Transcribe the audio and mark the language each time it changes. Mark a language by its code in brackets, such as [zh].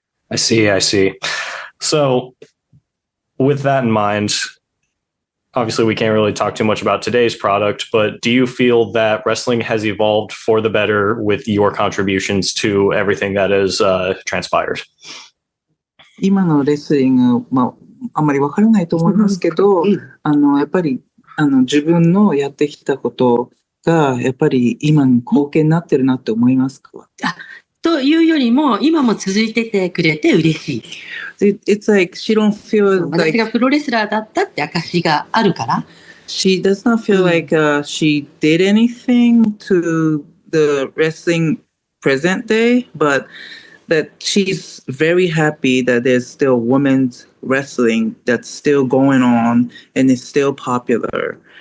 [en] I see. So with that in mind, obviously we can't really talk too much about today's product, but do you feel that wrestling has evolved for the better with your contributions to everything that has transpired? [ja] 今のレスリング、あんまりわからないと思いますけど、やっぱり自分のやってきたことがやっぱり今に貢献になってるなって思いますか？というよりも今も続いててくれて嬉しい。 [en] It's like she don't feel like [ja] 私がプロレスラーだったって証があるから。 [en] She does not feel like she did anything to the wrestling present day, but that she's very happy that there's still women's wrestling that's still going on and is still popular.